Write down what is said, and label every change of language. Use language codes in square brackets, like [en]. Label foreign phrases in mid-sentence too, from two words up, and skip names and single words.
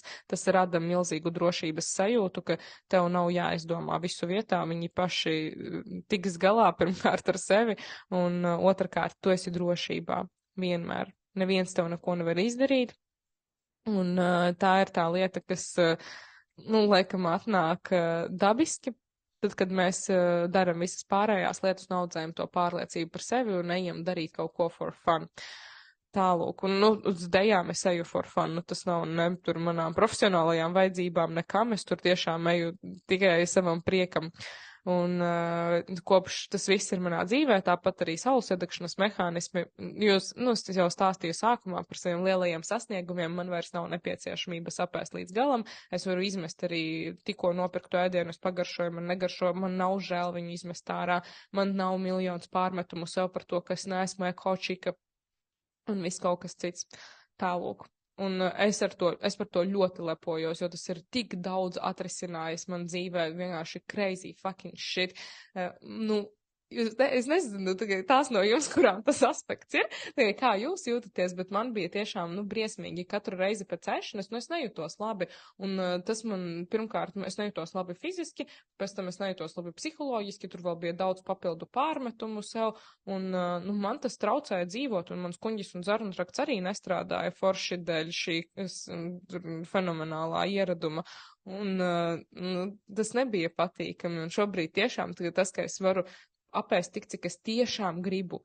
[lv] Tas rada milzīgu drošības sajūtu, ka tev nav jāizdomā visu vietā, viņi paši tiks galā pirmkārt ar sevi un otrkārt tu esi drošībā vienmēr. Neviens tev neko nevar izdarīt un tā ir tā lieta, kas, nu, laikam atnāk dabiski. Tad, kad mēs daram visas pārējās lietas un audzējam to pārliecību par sevi un ejam darīt kaut ko [en] for fun. [lv] Tālūk, un, nu, uz dejām es eju [en] for fun, [lv] nu, tas nav ne tur manām profesionālajām vajadzībām nekam, es tur tiešām eju tikai savam priekam. Un kopš tas viss ir manā dzīvē, tāpat arī saules iedegšanas mehānismi, jūs, nu, es jau stāstīju sākumā par saviem lielajiem sasniegumiem, man vairs nav nepieciešamība sapēst līdz galam, es varu izmest arī tikko nopirktu ēdienu, es pagaršoju, man negaršo, man nav žēl viņu izmest ārā, man nav miljons pārmetumu sev par to, ka es neesmu ekočika, un viss kaut kas cits. Tālūk. Un es par to ļoti lepojos, jo tas ir tik daudz atrisinājis man dzīvē, vienkārši [en] crazy fucking shit. [lv] Nu, es nezinu, tās no jums, kurām tas aspekts ir, kā jūs jūtaties, bet man bija tiešām, nu, briesmīgi katru reizi pēc ēšanas, nu, es nejūtos labi, un tas man, pirmkārt, es nejūtos labi fiziski, pēc tam es nejūtos labi psiholoģiski, tur vēl bija daudz papildu pārmetumu sev, un, nu, man tas traucēja dzīvot, un mans kuņģis un zarnrakts arī nestrādāja forši dēļ šī fenomenālā ieraduma, un, nu, tas nebija patīkami, un šobrīd tiešām tas, ka es varu apēst tik, cik es tiešām gribu.